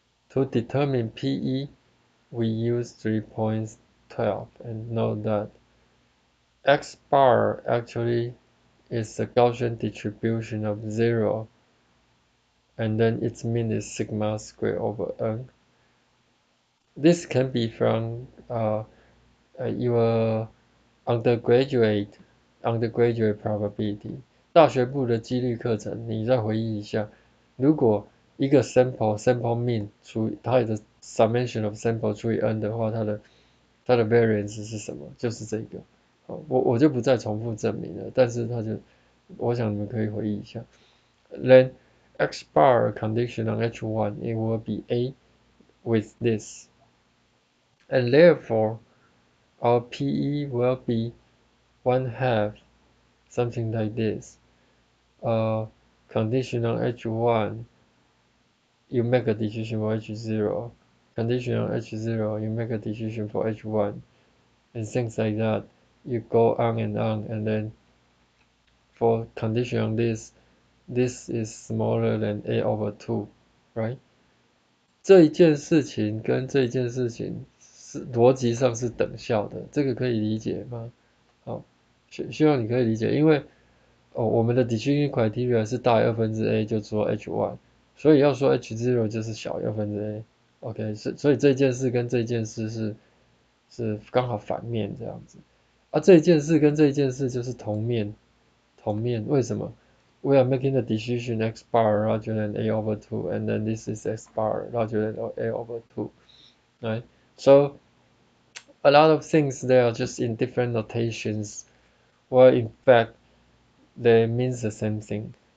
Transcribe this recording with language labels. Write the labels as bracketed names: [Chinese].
[English] To determine PE, we use 3.12 and note that X bar actually is the Gaussian distribution of 0, and then its mean is sigma squared over N. This can be from your undergraduate probability [Chinese] 大学部的几率课程，你再回忆一下，如果一个 sample mean 除以它的 summation of sample 除以 n 的话，它的variance 是什么？就是这个。好，我就不再重复证明了，但是我想你们可以回忆一下。 [English] Then x bar condition on H1, it will be A with this. And therefore, our PE will be 1/2 something like this. Conditional H1, you make a decision for H0. Conditional H0, you make a decision for H1, and things like that. You go on, and then for condition on this is smaller than a over 2, right? [Chinese] 这一件事情跟这一件事情是逻辑上是等效的，这个可以理解吗？好，希望你可以理解，因为我们的 decision criteria 是大于a 就做 h1，所以要说 h0 就是小于a。 OK，所以这件事跟这件事是刚好反面这样子。这一件事跟这一件事就是同面，为什么？ [English] We are making the decision x bar larger than a over 2, and then this is x bar larger than a over 2, right? So a lot of things they are just in different notations, well in fact they means the same thing.